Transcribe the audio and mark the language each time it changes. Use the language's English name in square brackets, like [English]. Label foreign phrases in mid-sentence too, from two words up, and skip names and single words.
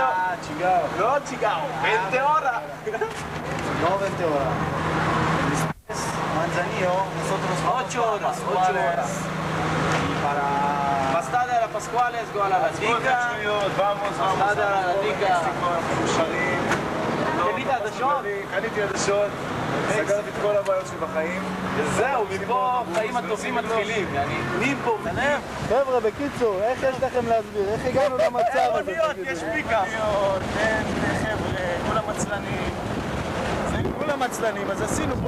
[Spanish] Chicago. No, Chicago. 20 horas. No 20 horas. Después, Manzanillo, nosotros 8 horas. 8 horas. Y para... Más tarde a la Pascuales, go a la Latica. vamos, más tarde a la Latica. [Hebrew] קנית עדשות? קניתי עדשות, סגרתי את כל הבעיות שלי בחיים. וזהו, מפה חיים הטובים מתחילים. מפה, מנהל. חבר'ה, בקיצור, איך יש לכם להסביר? איך הגענו למצב הזה? יש פיקאפ. אין, חבר'ה, כולם עצלנים. כולם עצלנים, אז עשינו פה.